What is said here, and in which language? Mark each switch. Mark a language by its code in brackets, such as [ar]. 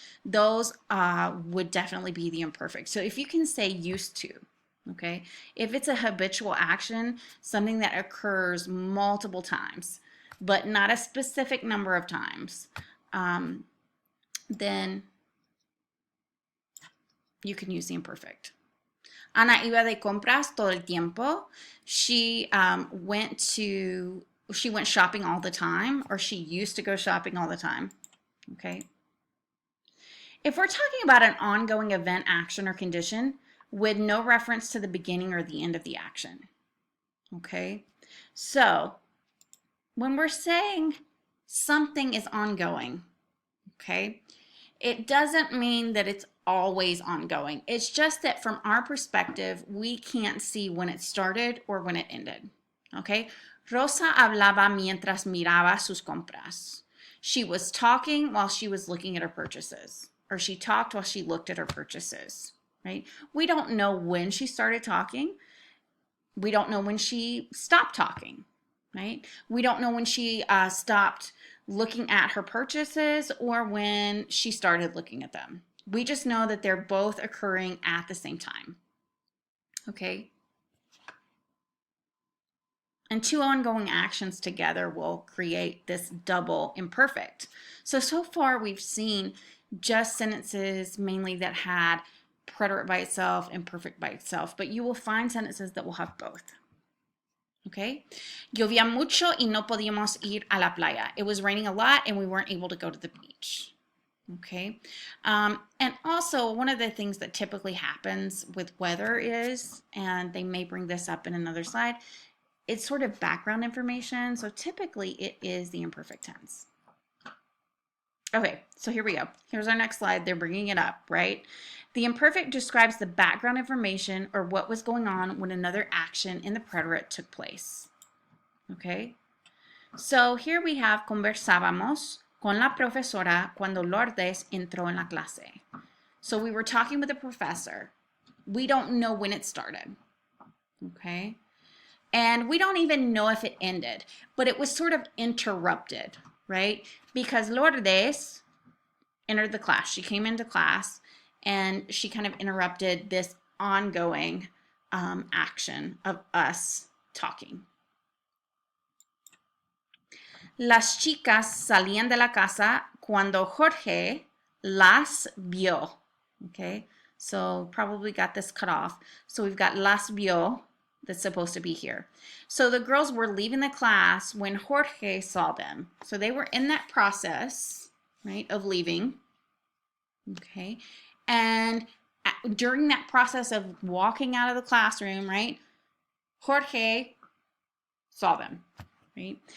[en] Those would definitely be the imperfect. So if you can say used to, okay, if it's a habitual action, something that occurs multiple times, but not a specific number of times, then you can use the imperfect. [es] Ana iba de compras todo el tiempo. [en] She went shopping all the time, or she used to go shopping all the time, okay? If we're talking about an ongoing event, action, or condition with no reference to the beginning or the end of the action, okay? So when we're saying something is ongoing, okay, it doesn't mean that it's always ongoing. It's just that from our perspective, we can't see when it started or when it ended, okay? [es] Rosa hablaba mientras miraba sus compras. [en] She was talking while she was looking at her purchases, or she talked while she looked at her purchases, right? We don't know when she started talking. We don't know when she stopped talking, right? We don't know when she stopped looking at her purchases or when she started looking at them. We just know that they're both occurring at the same time, okay? And two ongoing actions together will create this double imperfect. So far we've seen just sentences mainly that had preterite by itself and perfect by itself, but you will find sentences that will have both. [es] Okay, llovía mucho y no podíamos ir a la playa. [en] It was raining a lot and we weren't able to go to the beach. Okay, and also one of the things that typically happens with weather is, and they may bring this up in another slide, it's sort of background information. So typically it is the imperfect tense. Okay, so here we go. Here's our next slide. They're bringing it up, right? The imperfect describes the background information or what was going on when another action in the preterite took place. Okay, so here we have [es] conversábamos con la profesora cuando Lourdes entró en la clase. [en] So we were talking with the professor. We don't know when it started. Okay, and we don't even know if it ended, but it was sort of interrupted, right? Because Lourdes entered the class. She came into class and she kind of interrupted this ongoing action of us talking. [es] Las chicas salían de la casa cuando Jorge las vio. [en] Okay, so probably got this cut off. So we've got [es] las vio [en] that's supposed to be here. So the girls were leaving the class when Jorge saw them. So they were in that process, right, of leaving. Okay, and during that process of walking out of the classroom, right, Jorge saw them, right?